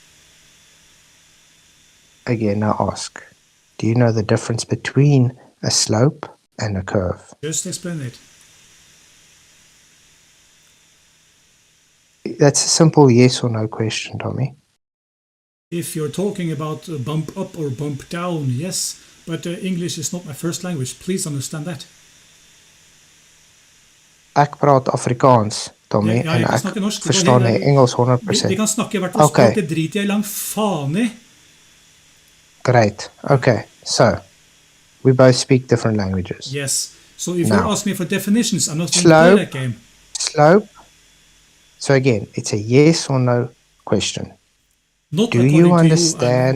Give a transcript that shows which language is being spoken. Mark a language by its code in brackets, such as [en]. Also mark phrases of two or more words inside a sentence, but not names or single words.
[en] Again, I ask, do you know the difference between a slope and a curve? Just explain it. That's a simple yes or no question, Tommy. If you're talking about bump up or bump down, yes. But English is not my first language. Please understand that. [af] Ek praat Afrikaans, Tommy, [no] Ja, jeg [af] en [no] kan [af] ek [no] snakke norsk. [af] verstaan nie Engels [no] Vi [af] 100%. [no] kan snakke i hvert fall [en] Okay. [no] språk, det driter jeg langt faen i. [en] Great. Okay, so we both speak different languages. Yes. So if Now, you're asking me for definitions, I'm not going to play that game. Slope. So again, it's a yes or no question. Not Do according you to understand